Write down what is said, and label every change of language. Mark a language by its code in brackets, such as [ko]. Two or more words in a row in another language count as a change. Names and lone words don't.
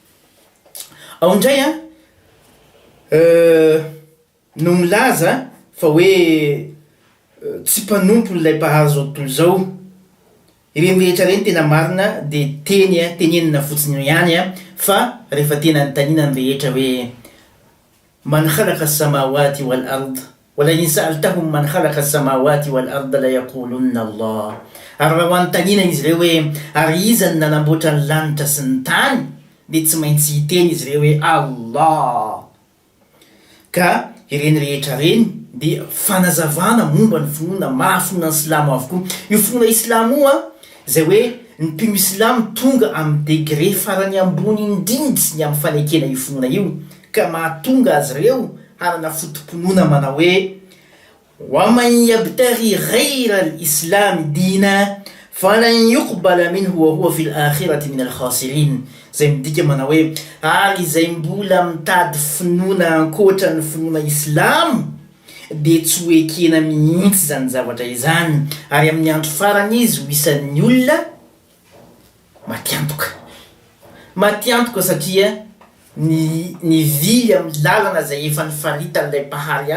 [mg] ao indray no milaza fa hoe tsy mpanompo lay pahary zao tontolo zao ireny rehetra reny tena marina de tenenina fotsiny ihany fa rehefa tena nytanina ny rehetra hoe [ar] من خلق السماوات والأرض ولئن سألتهم من خلق السماوات والأرض ليقولن الله [mg] ary raha hoantanina izy reo hoe ary iza ny nanamboatra ny lanitra sy ny tany de tsy maintsy hiteny izy reo hoe Allah ka ireny rehetra reny de fanazavana momba ny finoana mahafinoana ny silamo avokoa io finoana islamo zay hoe ny mpino islamo tonga amin'ny degré farany ambony indrindry ny amin'ny fanekena io finoana io ka mahatonga azy reo hanana fotomponoana manao hoe [ar] ومن يبتغ غير الإسلام دينا فلن يقبل منه وهو في الآخرة من الخاسرين [mg] zay midika manao hoe ary zay mbola mitady finoana ankoatra ny finoana islam de tsy ho ekena mihitsy zany zavatra izany ary amin'ny andro farany izy ho isan'ny olona matiantoka satria ny vily amin'ny lalana zay efa nifaritan'ilay pahary